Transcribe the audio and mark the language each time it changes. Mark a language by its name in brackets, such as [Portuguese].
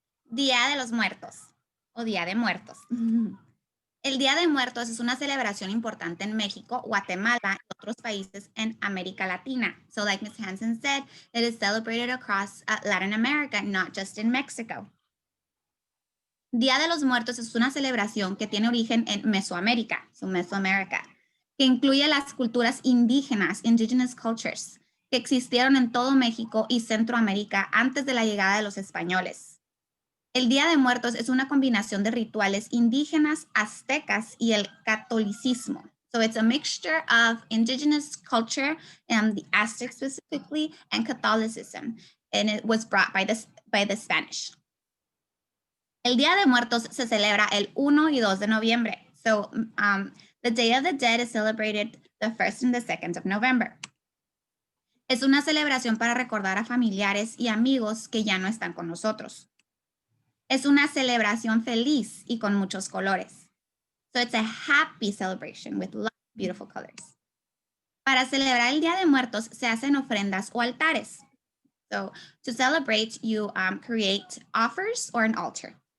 [Spanish] Día de los Muertos o Día de Muertos. El Día de Muertos es una celebración importante en México, Guatemala y otros países en América Latina. [English] So like Ms. Hansen said, it is celebrated across Latin America, not just in Mexico. [Spanish] Día de los Muertos es una celebración que tiene origen en Mesoamérica, so Mesoamérica, que incluye las culturas indígenas, [English] indigenous cultures, [Spanish] que existieron en todo México y Centroamérica antes de la llegada de los españoles. El Día de Muertos es una combinación de rituales indígenas, aztecas y el catolicismo. [English] So it's a mixture of indigenous culture and the Aztecs specifically and Catholicism. And it was brought by the Spanish. [Spanish] El Día de Muertos se celebra el 1 y 2 de noviembre. [English] So the Day of the Dead is celebrated the 1st and the 2nd of November. [Spanish] Es una celebración para recordar a familiares y amigos que ya no están con nosotros. Es una celebración feliz y con muchos colores. [English] So it's a happy celebration with lots of beautiful colors. [Spanish] Para celebrar el Día de Muertos se hacen ofrendas o altares. [English] So to celebrate, you create offers or an altar.